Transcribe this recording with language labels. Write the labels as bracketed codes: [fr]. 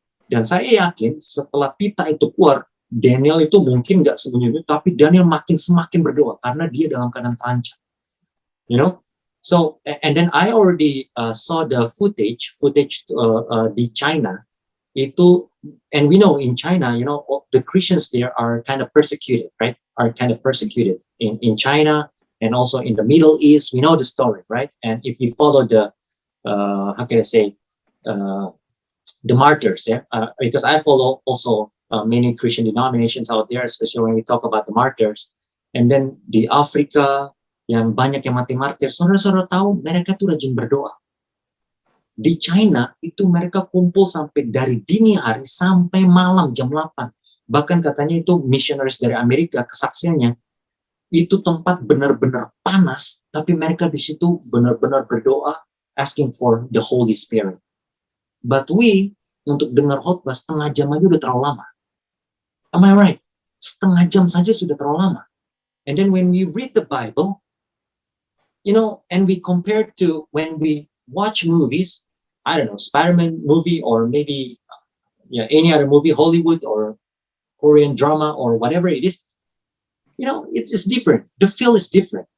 [id] Dan saya yakin setelah titah itu keluar, Daniel itu mungkin nggak sembunyi, tapi Daniel semakin berdoa karena dia dalam keadaan terancam. [en] You know, so and then I already saw the footage [id] di China. [en] Itu, and we know in China, you know, the Christians there are kind of persecuted, right? Are kind of persecuted in China and also in the Middle East. We know the story, right? And if you follow the, how can I say, the martyrs, yeah? Because I follow also many Christian denominations out there, especially when we talk about the martyrs. And then [id] di Afrika, yang banyak yang mati martir, saudara-saudara tahu mereka tuh rajin berdoa. Di China itu mereka kumpul sampai dari dini hari sampai malam jam 8. Bahkan katanya itu missionaries dari Amerika, kesaksiannya itu tempat benar-benar panas, tapi mereka di situ benar-benar berdoa [en] asking for the Holy Spirit. But we [id] untuk dengar khotbah setengah jam aja udah terlalu lama. [en] Am I right? [id] Setengah jam saja sudah terlalu lama. [en] And then when we read the Bible, you know, and we compare to when we watch movies, I don't know, Spider-Man movie or maybe any other movie, Hollywood or Korean drama or whatever it is, you know, it's different. The feel is different.